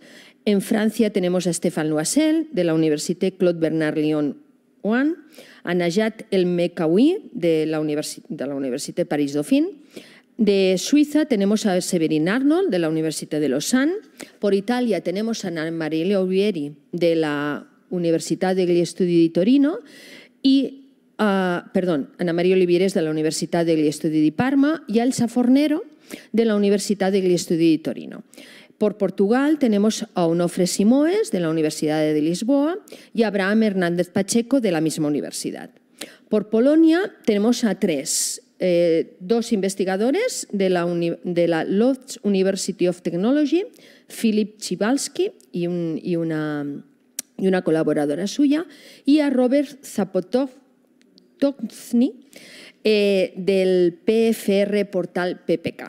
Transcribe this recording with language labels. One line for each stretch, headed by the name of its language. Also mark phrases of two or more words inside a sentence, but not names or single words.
Spanish: En Francia tenemos a Stéphane Loisel, de la Université Claude Bernard Lyon-1, a Najat El Mekawi, de la Université Paris-Dauphine. De Suiza tenemos a Severin Arnold, de la Universidad de Lausanne. Por Italia tenemos a Anna Maria Olivieri, de la Università degli Studi di Torino, Anna Maria Olivieri es de la Università degli Studi di Parma, y a Elsa Fornero, de la Università degli Studi di Torino. Por Portugal tenemos a Onofre Simoes, de la Universidad de Lisboa, y a Abraham Hernández Pacheco, de la misma universidad. Por Polonia tenemos a 2 investigadores de la Łódź University of Technology, Filip Cibalski y una colaboradora suya, y a Robert Zapotowny del PFR Portal PPK.